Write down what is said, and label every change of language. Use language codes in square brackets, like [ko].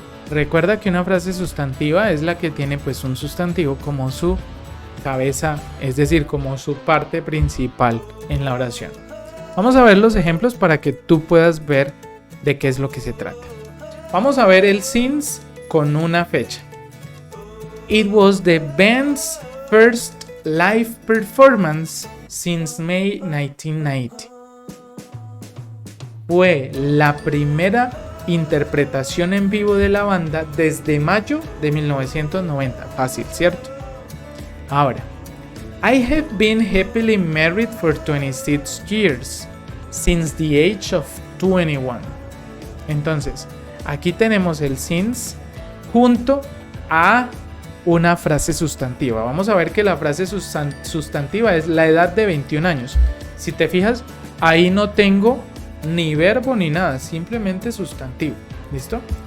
[es] Recuerda que una frase sustantiva es la que tiene pues un sustantivo como su cabeza, es decir, como su parte principal en la oración. Vamos a ver los ejemplos para que tú puedas ver de qué es lo que se trata. Vamos a ver el since con una fecha. [en] It was the band's first live performance since May 1990. [es] Fue la primera interpretación en vivo de la banda desde mayo de 1990. Fácil, ¿cierto? Ahora, [en] I have been happily married for 26 years, since the age of 21. [es] Entonces, aquí tenemos el since junto a una frase sustantiva. Vamos a ver que la frase sustantiva es la edad de 21 años. Si te fijas, ahí no tengo ni verbo ni nada, simplemente sustantivo. ¿Listo?